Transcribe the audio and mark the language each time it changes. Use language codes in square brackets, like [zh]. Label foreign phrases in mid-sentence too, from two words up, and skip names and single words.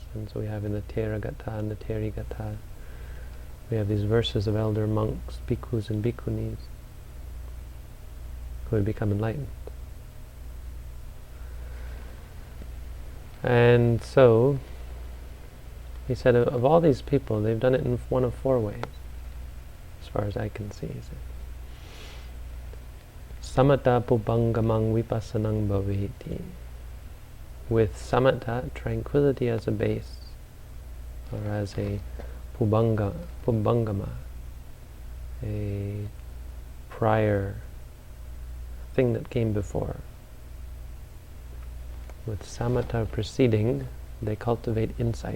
[en] And so we have in the Theragatha and the Therigatha, we have these verses of elder monks, bhikkhus and bhikkhunis, who had become enlightened. And so, he said, of all these people, they've done it in one of four ways, as far as I can see. He said, [pi] Samatha pubangamang vipassanang bhaveti. [en] With samatha, tranquility as a base, or as a pubangama, a prior thing that came before. With samatha preceding, they cultivate insight.